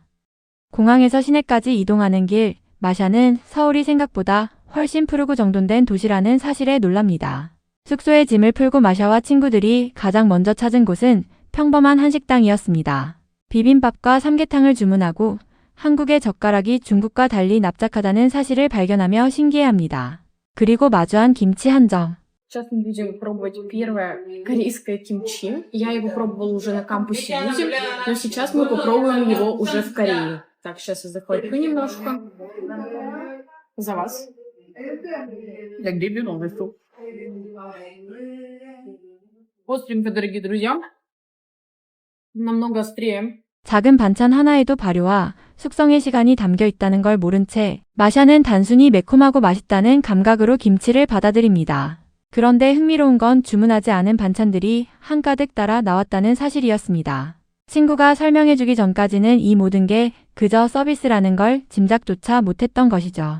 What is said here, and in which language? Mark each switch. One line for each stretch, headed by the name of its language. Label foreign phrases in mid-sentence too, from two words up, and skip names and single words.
Korean: 공항에서 시내까지 이동하는 길, 마샤는 서울이 생각보다 훨씬 푸르고 정돈된 도시라는 사실에 놀랍니다. 숙소에 짐을 풀고 마샤와 친구들이 가장 먼저 찾은 곳은 평범한 한식당이었습니다. 비빔밥과 삼계탕을 주문하고 한국의 젓가락이 중국과 달리 납작하다는 사실을 발견하며 신기해합니다. 그리고 마주한 김치 한 점.
Russian: Сейчас мы будем пробовать первое корейское кимчи. Я его пробовала уже на кампусе Юзи, но сейчас мы попробуем его уже в Корее. Так, сейчас я захвачу немножко. За вас. Я гребю новостью. Остренько, дорогие друзья. намного острее.
Korean: 작은 반찬 하나에도 발효와 숙성의 시간이 담겨 있다는 걸 모른 채 마샤는 단순히 매콤하고 맛있다는 감각으로 김치를 받아들입니다. 그런데 흥미로운 건 주문하지 않은 반찬들이 한가득 따라 나왔다는 사실이었습니다. 친구가 설명해주기 전까지는 이 모든 게 그저 서비스라는 걸 짐작조차 못했던 것이죠.